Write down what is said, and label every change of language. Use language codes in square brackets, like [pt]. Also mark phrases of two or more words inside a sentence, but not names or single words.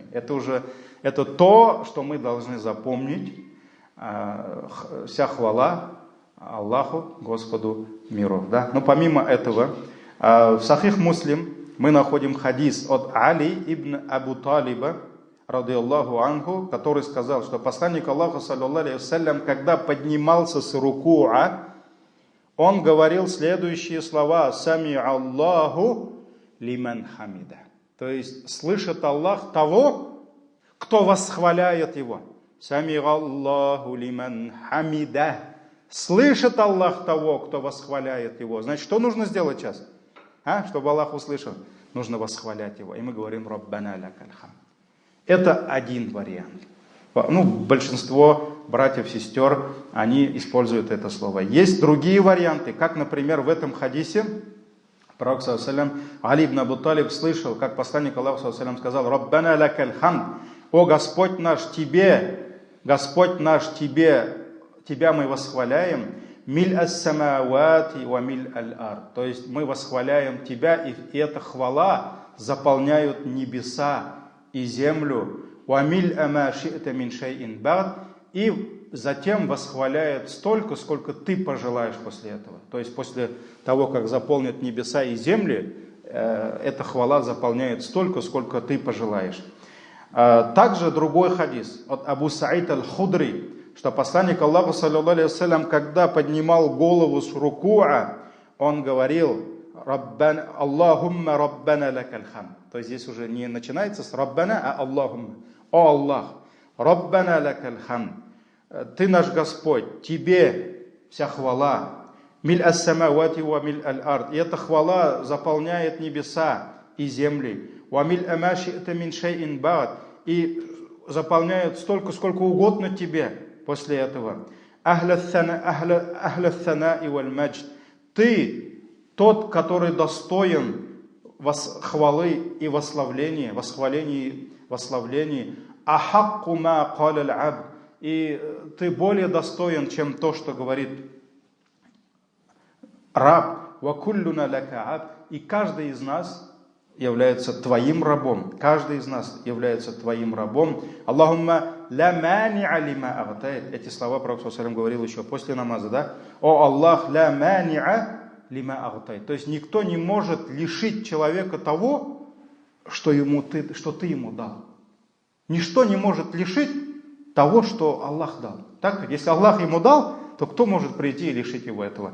[ru] Это то, что мы должны запомнить. Вся хвала Аллаху, Господу миров. Да? Но помимо этого, в Сахих Муслим мы находим хадис от Али ибн Абу Талиба, [ar] رضي الله عنه, [ru] который сказал, что посланник Аллаха, [ar] صلى الله عليه وسلم, [ru] когда поднимался с рукуа, он говорил следующие слова: [ar] «سمع الله لمن حمده». [ru] То есть слышит Аллах того, кто восхваляет его. [ar] «سمع الله لمن حمده». [ru] Слышит Аллах того, кто восхваляет его. Значит, что нужно сделать сейчас? Чтобы Аллах услышал? Нужно восхвалять его. И мы говорим [ar] «ربنا لك الحمد». [ru] Это один вариант. Большинство братьев, сестер, они используют это слово. Есть другие варианты, как, например, в этом хадисе пророк саллаллаху Али ибн Абу Талиб слышал, как посланник Аллаха саллаллаху сказал: [ar] «ربنا لك الحمد». [ru] «О Господь наш, Тебя мы восхваляем». [ar] «ملء السماوات وملء الأرض». [ru] То есть мы восхваляем Тебя, и эта хвала заполняют небеса и землю. И затем восхваляет столько, сколько ты пожелаешь после этого. То есть после того, как заполнят небеса и земли, эта хвала заполняет столько, сколько ты пожелаешь. Также другой хадис от Абу Саид аль-Худри, что посланник Аллаха, [ar] صلى الله عليه وسلم, [ru] когда поднимал голову с рукуа, он говорил: [ar] «اللهم ربنا لك الحمد». [ru] То есть здесь уже не начинается с «раббана», а «Аллахумма». «О Аллах, [ar] ربنا لك الحمد». [ru] Ты наш Господь, Тебе вся хвала. [ar] «ملء السماوات وملء الأرض». [ru] И эта хвала заполняет небеса и земли. [ar] «وملء ما شئت من شيء بعد». [ru] И заполняет столько, сколько угодно Тебе после этого. [ar] «أهل الثناء والمجد». [ru] Ты тот, который достоин хвалы и восславления, [ar] «أحق ما قال العبد». [ru] И ты более достоин, чем то, что говорит раб. [ar] «وكلنا لك عبد». [ru] И каждый из нас является твоим рабом. Каждый из нас является твоим рабом. [ar] «اللهم لا مانع لما أعطيت». [ru] Эти слова пророк [ar] صلى الله عليه وسلم [ru] говорил еще после намаза, да? «О Аллах, [ar] لا مانع لما أعطيت». [ru] То есть никто не может лишить человека того, что ты ему дал. Ничто не может лишить того, что Аллах дал. Так? Если Аллах ему дал, то кто может прийти и лишить его этого?